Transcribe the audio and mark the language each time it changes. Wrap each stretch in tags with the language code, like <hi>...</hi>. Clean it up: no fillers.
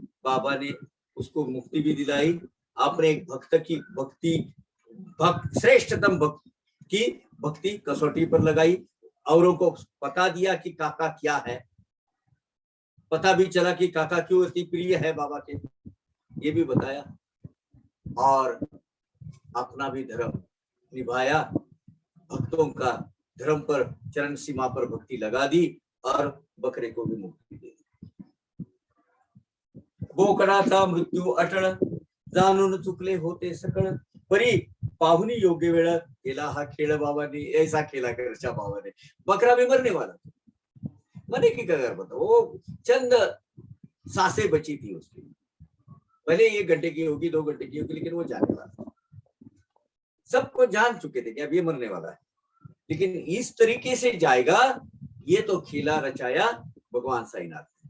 <hi>बाबा ने उसको मुक्ति भी दिलाई। आपने एक भक्त की श्रेष्ठतम भक्त की भक्ति कसौटी पर लगाई, औरों को पता दिया कि काका क्या है, पता भी चला कि काका क्यों अति प्रिय है बाबा के, ये भी बताया, और अपना भी धर्म निभाया, भक्तों का धर्म पर चरण सीमा पर भक्ति लगा दी और बकरे को भी मुक्ति दे दी।</hi> <mr>बोकडाचा मृत्यू अटळ, जाणून चुकले होते सकळ, परी पाहुनी योग्य वेळ केला हा खेळ बाबाने, ऐसा खेला घरच्या बाबाने।</mr> <hi>बकरा भी मरने वाला था, मरने की कगार पर था, वो चंद सांसें बची थी उसकी, भले 1 घंटे की होगी 2 घंटे की होगी, लेकिन वो जाने वाला। सबको जान चुके थे कि अब ये मरने वाला है, लेकिन इस तरीके से जाएगा, ये तो खेला रचाया भगवान साईनाथ।</hi>